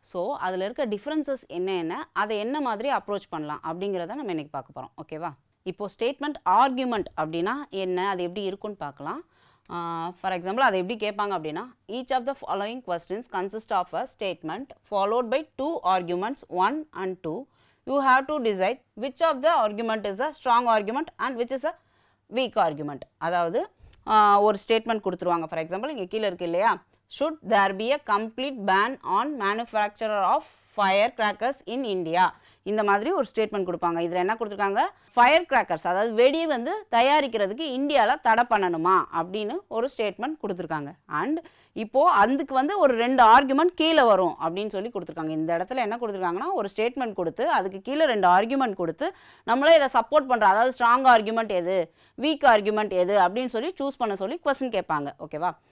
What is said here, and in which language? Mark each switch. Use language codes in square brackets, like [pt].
[ta] So அதில் இருக்க differences என்ன, அதை என்ன மாதிரி அப்ரோச் பண்ணலாம் அப்படிங்கிறத நம்ம இன்றைக்கி பார்க்க போகிறோம். ஓகேவா? இப்போது ஸ்டேட்மெண்ட் ஆர்குமெண்ட் அப்படின்னா என்ன, அது எப்படி இருக்குன்னு பார்க்கலாம். ஃபார் எக்ஸாம்பிள் அதை எப்படி கேட்பாங்க அப்படின்னா, [en] Each of the following questions consist of a statement followed by 2 arguments 1 and 2. You have to decide which of the argument is a strong argument and which is a weak argument. [ta] அதாவது ஒரு statement கொடுத்துருவாங்க. For example இங்கே கீழே இருக்கு இல்லையா, [en] should there be a complete ban on manufacture of firecrackers in India. [ta] இந்த மாதிரி ஒரு ஸ்டேட்மெண்ட் கொடுப்பாங்க. இதில் என்ன கொடுத்துருக்காங்க, ஃபயர் கிராக்கர்ஸ் அதாவது வெடி வந்து தயாரிக்கிறதுக்கு இந்தியாவில் தடை பண்ணணுமா அப்படின்னு ஒரு ஸ்டேட்மெண்ட் கொடுத்துருக்காங்க. அண்ட் இப்போது அதுக்கு வந்து ஒரு 2 ஆர்குமெண்ட் கீழே வரும் அப்படின்னு சொல்லி கொடுத்துருக்காங்க. இந்த இடத்துல என்ன கொடுத்துருக்காங்கன்னா, ஒரு ஸ்டேட்மெண்ட் கொடுத்து அதுக்கு கீழே 2 ஆர்குமெண்ட் கொடுத்து நம்மளே இதை சப்போர்ட் பண்ணுறோம், அதாவது ஸ்ட்ராங் ஆர்குமெண்ட் எது, வீக் ஆர்குமெண்ட் எது அப்படின்னு சொல்லி சூஸ் பண்ண சொல்லி கொஸ்டின் கேட்பாங்க. ஓகேவா?